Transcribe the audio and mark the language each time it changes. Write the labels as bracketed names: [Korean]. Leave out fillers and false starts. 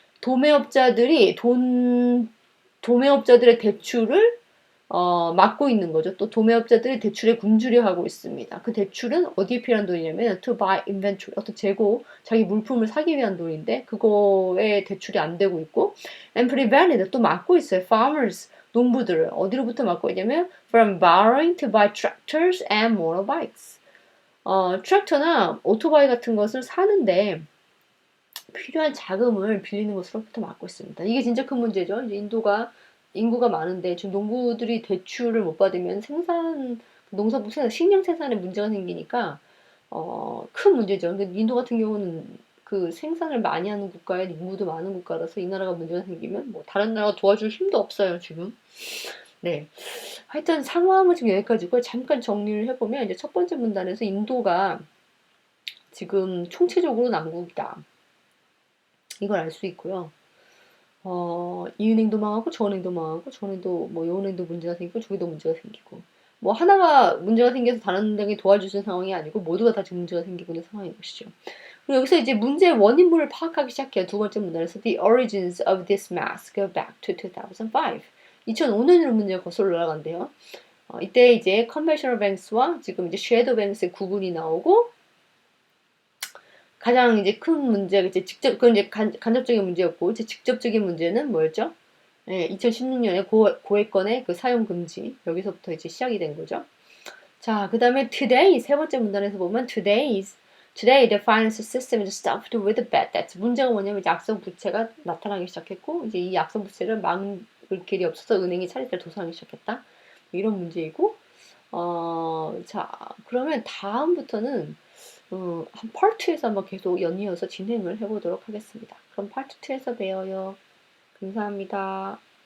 [Korean] 도매업자들이 도매업자들의 대출을 막고 있는 거죠. 또 도매업자들이 대출에 굶주려 하고 있습니다. 그 대출은 어디에 필요한 돈이냐면 [English] to buy inventory, [Korean] 어떤 재고, 자기 물품을 사기 위한 돈인데 그거에 대출이 안 되고 있고, [English] and prevented, [Korean] 또 막고 있어요. [English] farmers, [Korean] 농부들을 어디로부터 막고 있냐면 [English] from borrowing to buy tractors and motorbikes. [Korean] 트랙터나 오토바이 같은 것을 사는데 필요한 자금을 빌리는 것으로부터 막고 있습니다. 이게 진짜 큰 문제죠. 이제 인구가 많은데 지금 농부들이 대출을 못 받으면 농산물 생산, 식량 생산에 문제가 생기니까 큰 문제죠. 근데 인도 같은 경우는 그 생산을 많이 하는 국가에 인구도 많은 국가라서 이 나라가 문제가 생기면 뭐 다른 나라가 도와줄 힘도 없어요, 지금. 네. 하여튼 상황은 지금 여기까지고 잠깐 정리를 해보면 이제 첫 번째 문단에서 인도가 지금 총체적으로 난국이다. 이걸 알 수 있고요. 이 은행도 망하고 저 은행도 망하고 저 은행도 뭐 요 은행도 문제가 생기고 저기도 문제가 생기고 뭐 하나가 문제가 생겨서 다른 은행이 도와줄 수 있는 상황이 아니고 모두가 다 지금 문제가 생기고 있는 상황인 것이죠. 그리고 여기서 이제 문제의 원인물을 파악하기 시작해요. 두 번째 문단에서 [English] The origins of this mess go back to 2005. [Korean] 2005년으로 문제가 거슬러 올라간대요. 이때 이제 conventional banks와 지금 이제 shadow banks의 구분이 나오고 가장 이제 큰 문제가 이제 그건 이제 간접적인 문제였고, 이제 직접적인 문제는 뭐였죠? 예, 2016년에 고액권의 그 사용 금지. 여기서부터 이제 시작이 된 거죠. 자, 그 다음에 [English] today, [Korean] 세 번째 문단에서 보면 [English] today the finance system is stuffed with bad debts. [Korean] 문제가 뭐냐면 이제 악성 부채가 나타나기 시작했고, 이제 이 악성 부채를 막을 길이 없어서 은행이 차례대로 도산하기 시작했다. 이런 문제이고, 자, 그러면 다음부터는 한 파트 2에서 한번 계속 연이어서 진행을 해보도록 하겠습니다. 그럼 파트 2에서 봬요. 감사합니다.